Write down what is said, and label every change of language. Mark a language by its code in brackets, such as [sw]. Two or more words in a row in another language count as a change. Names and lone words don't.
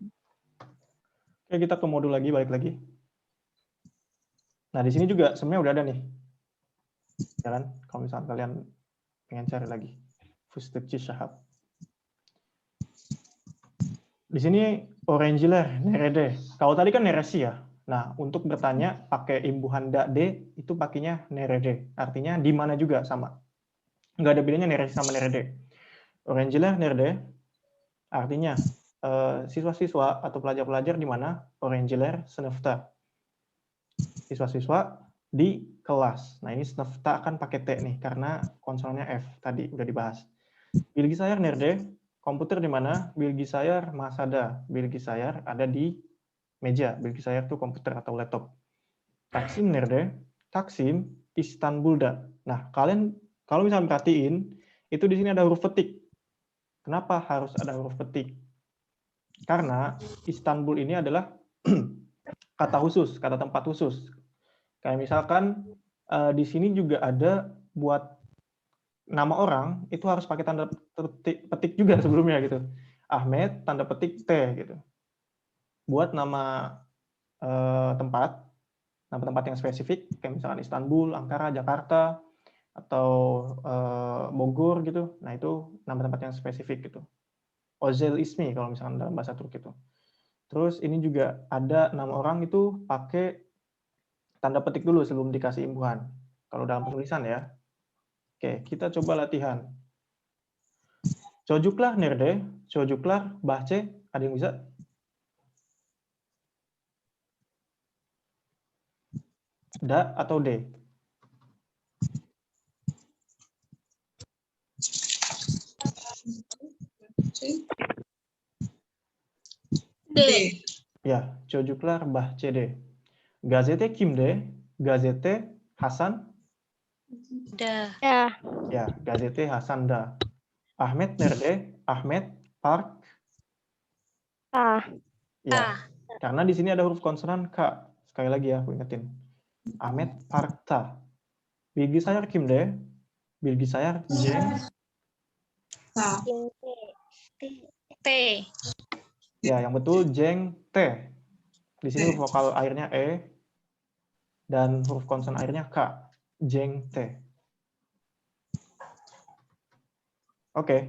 [id] Oke, kita ke modul lagi, balik lagi. Nah, di sini juga sebenarnya udah ada nih. Ya kan? Kalau misalnya kalian pengen cari lagi. Fustetjusahab. Di sini [tr] orangeler, nerede. [id] Kalau tadi kan neresi ya. Nah, untuk bertanya pakai imbuhan da de itu pakainya nerede. Artinya di mana juga sama. Nggak ada bedanya neresi sama nerede. [tr] Orangeler, nerede. [id] Artinya siswa-siswa atau pelajar-pelajar di mana? [tr] Orangeler, sınıfta. [id] Siswa-siswa di kelas. Nah, ini sınıfta kan pakai T nih, karena konsonannya F tadi udah dibahas. [tr] Bilgisayar nerede? [id] Komputer di mana? [tr] Bilgisayar masada. [id] Bilgisayar ada di meja. Bilgisayar itu komputer atau laptop. [tr] Taksim nerede? Taksim İstanbul'da. [id] Nah, kalian kalau misalnya perhatiin, itu di sini ada huruf petik. Kenapa harus ada huruf petik? Karena Istanbul ini adalah kata khusus, kata tempat khusus. Kayak misalkan di sini juga ada buat nama orang itu harus pakai tanda petik juga sebelumnya gitu. Ahmed tanda petik T gitu. Buat nama tempat yang spesifik kayak misalkan Istanbul, Ankara, Jakarta atau Bogor gitu. Nah, itu nama tempat yang spesifik gitu. [tr] Özel ismi [id] kalau misalkan dalam bahasa Turki itu. Terus ini juga ada nama orang itu pakai tanda petik dulu sebelum dikasih imbuhan. Kalau dalam penulisan ya. Oke, kita coba latihan. [tr] Çocuklar nerede? Çocuklar bahçe. [id] Ada yang bisa? Da atau D? D. Ya, [tr] çocuklar bahçede. Gazete kimde? Gazete Hasan? Da. [id] Ya. [tr] Ya, gazete Hasan'da. Ahmet nerede? Ahmet Park. Ah. [id] Ya, karena di sini ada huruf konsonan K. Sekali lagi ya, aku ingetin. [tr] Ahmet Park'ta. Bilgisayar kimde? Bilgisayar Cenk. T. [id] Ya, yang betul Cenk T. Di sini huruf vokal akhirnya E dan huruf konsonan akhirnya K. Cenk T. Oke.